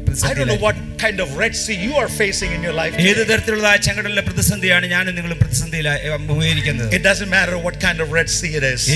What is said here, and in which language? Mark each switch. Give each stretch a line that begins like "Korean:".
English: I don't know what kind of Red Sea you are facing in your life.
Malayalam: ഏത് തരത്തിലുള്ളതായ ചെങ്കടലിലെ പ്രതിസന്ധിയാണ് ഞാനും നിങ്ങളും പ്രതിസന്ധിയിലായി അഭിമുഖീകരിക്കുന്നത്.
English: It doesn't matter what kind of Red Sea it is.